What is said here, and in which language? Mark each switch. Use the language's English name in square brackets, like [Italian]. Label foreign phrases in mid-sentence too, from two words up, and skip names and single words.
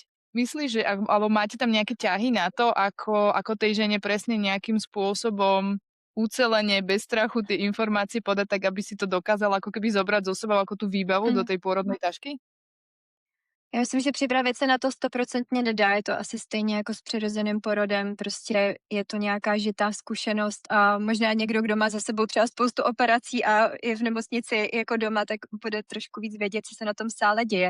[Slovak] Myslíš, že alebo máte tam nejaké ťahy na to, ako tej žene presne nejakým spôsobom ucelene, bez strachu tie informácie podať, tak aby si to dokázala ako keby zobrať zo sebou ako tú výbavu do tej pôrodnej tašky? [Czech] Já myslím, že připravit se na to 100% nedá, je to asi stejně jako s přirozeným porodem, prostě je to nějaká žitá zkušenost a možná někdo, kdo má za sebou třeba spoustu operací a je v nemocnici jako doma, tak bude trošku víc vědět, co se na tom sále děje.